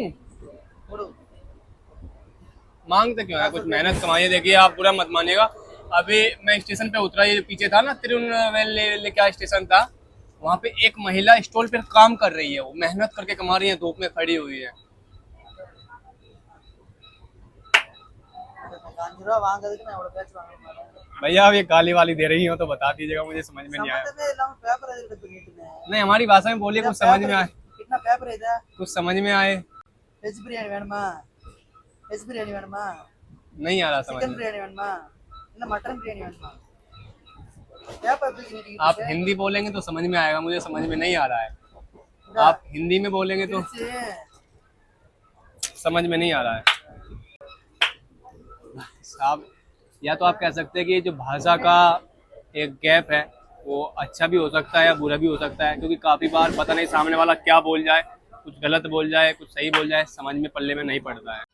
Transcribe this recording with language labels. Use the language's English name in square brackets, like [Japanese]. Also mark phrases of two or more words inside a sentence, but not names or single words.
[Hindi] छोड़ो। मांगते क्यों है? कुछ मेहनत कमाइए। देखिए आप बुरा मत मानिएगा, अभी मैं स्टेशन पे उतरा, ये जो पीछे था ना तिरुनेलवेली क्या स्टेशन था, वहाँ पे एक महिला स्टॉल पे काम कर रही है। वो मेहनत करके कमा रही है, धूप में खड़ी हुई है। [Tamil] வாங்குறதுக்கு நான் இவ்வளவு பேச்சு வாங்குறேன்। [Hindi] भैया आप ये गाली वाली दे रही हो तो बता दीजिएगा, मुझे समझ में नहीं आया। [Tamil] சம்பந்தமே இல்லாம பேப்பர் எதுக்கு எடுத்துக்கிட்டு இருந்தேன்? [Hindi] नहीं, हमारी भाषा में बोलिए, कुछ समझ में आए। कितना पेपर है? कुछ समझ में आए। [Tamil] வெஜ் பிரியாணி வேணுமா? வெஜ் பிரியாணி வேணுமா? [Hindi] नहीं आ रहा समझ चिकन में। [Tamil] बिरयानी வேணுமா? இல்ல मटन बिरयानी வேணுமா? [Hindi] पेपर भी नहीं आप हिंदी बोलेंगे तो समझ में आएगा, मुझे समझ में नहीं आ रहा है। आप हिंदी में बोलेंगे तो समझ में नहीं आ रहा है साहब। या तो आप कह सकते हैं कि ये जो भाषा का एक गैप है वो अच्छा भी हो सकता है या बुरा भी हो सकता है, क्योंकि काफ़ी बार पता नहीं सामने वाला क्या बोल जाए, कुछ गलत बोल जाए, कुछ सही बोल जाए, समझ में पल्ले में नहीं पड़ता है।